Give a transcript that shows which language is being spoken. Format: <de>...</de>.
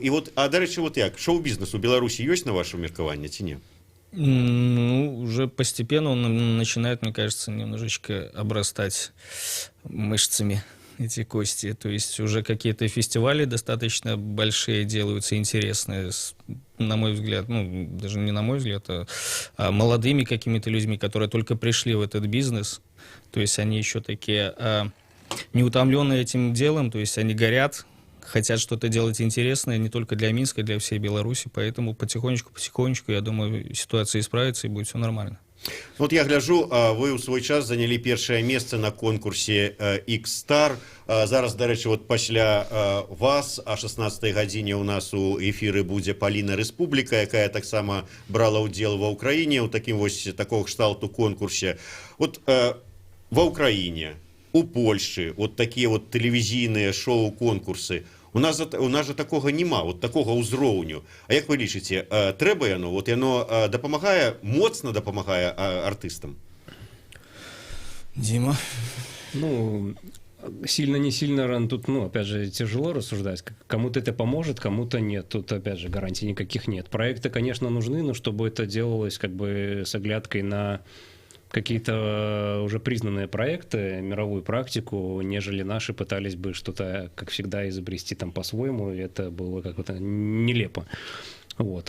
<be>І вот, а дарэчы, вот як, шоу-бізнес у Беларусі ёсць на ваше меркаванне ці не?</be> <ru>Ну, уже постепенно он начинает, мне кажется, немножечко обрастать мышцами, эти кости. То есть уже какие-то фестивали достаточно большие делаются, интересные, на мой взгляд, ну, даже не на мой взгляд, а молодыми какими-то людьми, которые только пришли в этот бизнес. То есть они еще такие не утомленные этим делом, то есть они горят, хотят что-то делать интересное не только для Минска, для всей Беларуси. Поэтому потихонечку, я думаю, ситуация исправится и будет все нормально.</ru> <be>Вот я гляжу, вы у свой час заняли першае месца на конкурсе X-Star. Зараз, дарэчы, вот пасля вас о 16-й гадзіне у нас у эфіры будзе Паліна Рэспубліка, якая таксама брала ўдзел ва ўкраіне ў такім вось такого кшталту конкурсе. Вот ва ўкраіне, у Польшчы, вот такія вот тэлевізійныя шоу-конкурсы. У нас же такого нема, вот такого ўзроўню. А як вы лічыце, трэба яно? Вот яно дапамагае, моцна дапамагае артыстам?</be> <ru>Дима? Ну, сильно, не сильно, тут, ну, опять же, тяжело рассуждать. Кому-то это поможет, кому-то нет. Тут, опять же, гарантий никаких нет. Проекты, конечно, нужны, но чтобы это делалось как бы с оглядкой на какие-то уже признанные проекты, мировую практику, нежели наши пытались бы что-то, как всегда, изобрести там по-своему, и это было как-то нелепо. Вот.</ru>